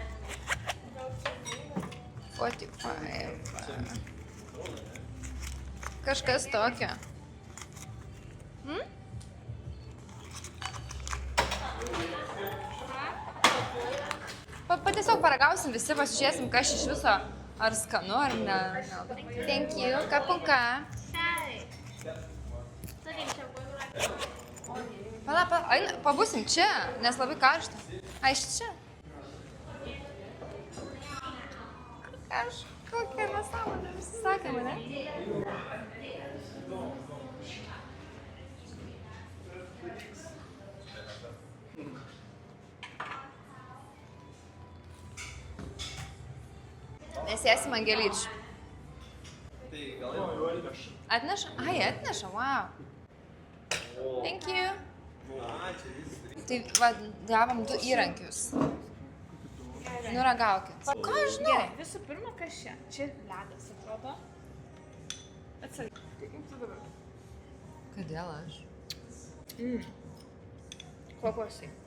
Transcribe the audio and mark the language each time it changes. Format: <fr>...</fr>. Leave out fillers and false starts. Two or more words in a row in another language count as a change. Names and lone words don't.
<lt>45. Kažkas tokio. Tiesiog paragausim visi, pasižiūrėsim, kas iš viso, ar skanu, ar ne.</lt> <en>Thank you,</en> <th>kapunka.</th> <lt>Pala, pabūsim čia, nes labai karšta. Iš čia. Kažkokia nesąmonė, visi sakė mane. Nesėsim ant gėlyčių. Tai gal jau atneša. Atneša? Ai, atneša,</lt> <en>wow. Thank you.</en> <lt>Tai va, gavom 2 įrankius. Nuragaukit. Ką aš žinau? Gerai, visų pirma, kas čia? Čia ledas, atrodo. Atsargiai. Kaip tu dabar? Kodėl aš? Kokosai.</lt>